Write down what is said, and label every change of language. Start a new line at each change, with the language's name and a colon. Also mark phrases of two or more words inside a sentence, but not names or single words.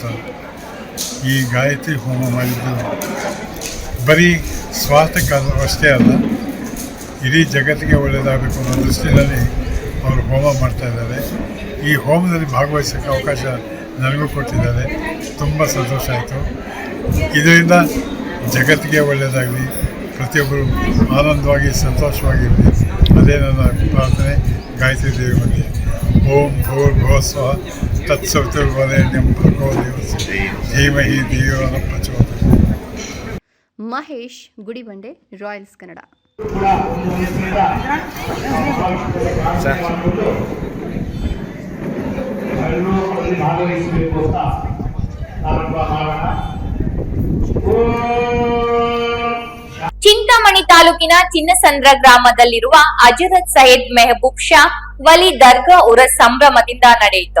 Kannada: ಈ ಗಾಯತ್ರಿ ಹೋಮ ಮಾಡಿದ್ದು ಬರೀ ಸ್ವಾರ್ಥಕ್ಕಷ್ಟೇ ಅಲ್ಲ, ಇಡೀ ಜಗತ್ತಿಗೆ ಒಳ್ಳೆಯದಾಗಬೇಕು ಅನ್ನೋ ದೃಷ್ಟಿಯಲ್ಲಿ ಅವರು ಹೋಮ ಮಾಡ್ತಾಯಿದ್ದಾರೆ. ಈ ಹೋಮದಲ್ಲಿ ಭಾಗವಹಿಸೋಕ್ಕೆ ಅವಕಾಶ ನನಗೂ ಕೊಟ್ಟಿದ್ದಾರೆ. ತುಂಬ ಸಂತೋಷ ಆಯಿತು. ಇದರಿಂದ ಜಗತ್ತಿಗೆ ಒಳ್ಳೆಯದಾಗಲಿ, ಪ್ರತಿಯೊಬ್ಬರು ಆನಂದವಾಗಿ ಸಂತೋಷವಾಗಿರಲಿ, ಅದೇ ನನ್ನ ಪ್ರಾರ್ಥನೆ. ಗಾಯತ್ರಿ ದೇವಿ ಬಗ್ಗೆ
Sanskrit: ಓಂ ಭೂರ್ಭುವಸ್ವಃ ತತ್ಸವಿತುರ್ವರೆಣ್ಯಂ ಭರ್ಗೋ ದೇವಸ್ಯ ಧೀಮಹಿ ಧಿಯೋ ನ ಪ್ರಚೋದಯಾತ್.
Kannada: ಮಹೇಶ್, ಗುಡಿಬಂಡೆ, ರಾಯಲ್ಸ್ ಕನ್ನಡ. ಚಿಂತಾಮಣಿ ತಾಲೂಕಿನ ಚಿನ್ನಸಂದ್ರ ಗ್ರಾಮದಲ್ಲಿರುವ ಅಜರತ್ ಸೈಯದ್ ಮೆಹಬೂಬ್ ಶಾ ವಲಿ ದರ್ಗಾ ಉರಸ್ ಸಂಭ್ರಮದಿಂದ ನಡೆಯಿತು.